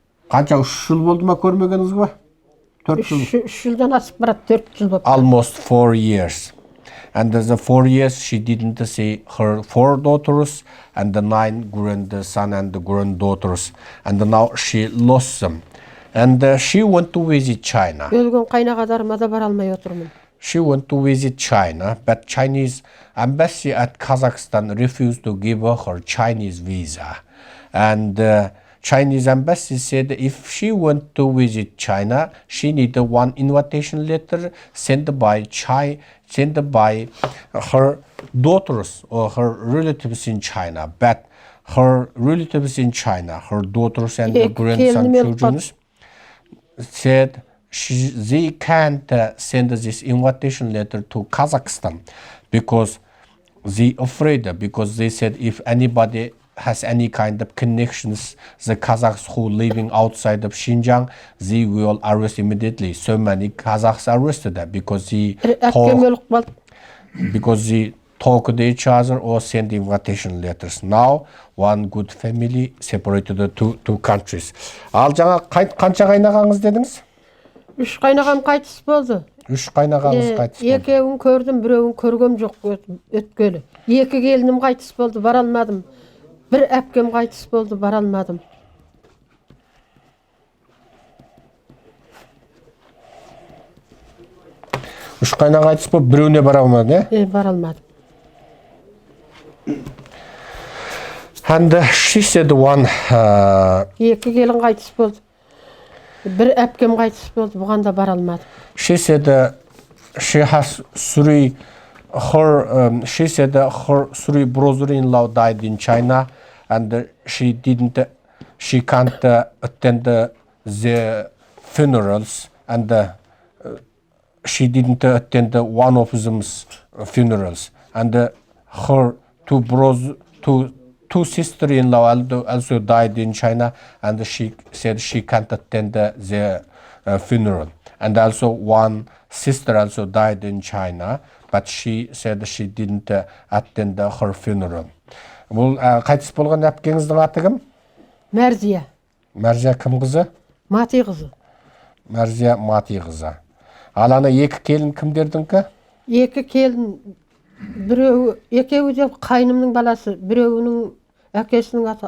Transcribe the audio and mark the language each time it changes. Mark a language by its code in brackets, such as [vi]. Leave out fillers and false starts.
[kk] Қанша 3 жыл болды ма көрмегеніңіз ба? 4 жыл. 3 жылдан асып барады, 4 жыл болды. [en] Almost 4 years. And the 4 years she didn't see her 4 daughters and the 9 grandson and the granddaughters. And now she lost them. And she went to visit China. [kk] Өлген қайнағадарыма да бара алмай отырмын. [en] She went to visit China, but Chinese embassy at Kazakhstan refused to give her Chinese visa. And Chinese embassy said if she went to visit China, she needed 1 invitation letter sent by her daughters or her relatives in China. But her relatives in China, her daughters and the grandson children, said they can't send this invitation letter to Kazakhstan because they afraid, because they said if anybody has any kind of connections, the Kazakhs who living outside of Xinjiang, they will arrest immediately. So many Kazakhs arrested because they talk to each other or send invitation letters. Now, one good family separated the two countries. [kk] Ал жаңа қанша қайнағаңыз дедіңіз? 3 қайнағам қайтыс болды. 3 қайнағаңыз қайтыс болды. Екеуін көрдім, біреуін көргем жоқ өткелі. 2 келінім қайтыс болды, бара алмадым. 1 әпкем қайтыс болды, бара алмадым. Үш қайнақ қайтыс болып, біреуіне бара алмады, Бара алмадым. [en] And she said one [kk] 2 келін қайтыс болды. 1 әпкем қайтыс болды, бұған да бара алмадым. [en] She said she has 3 her 3 brother-in-law died in China, and she can't attend the funerals, and she didn't attend one of them's funerals, and her 2 sister-in-law also died in China, and she said she can't attend the funeral, and also one sister also died in China, but she said she didn't attend her funeral. [kk] Бұл қайтыс болған әпкеңіздің аты кім? Мәрзия. Мәрзия кім қызы? Мати қызы. Мәрзия Мати қызы. Ал ана 2 келін кімдердіңкі? 2 келін, екеуі де қайнымның баласы, біреуінің әкесінің аты.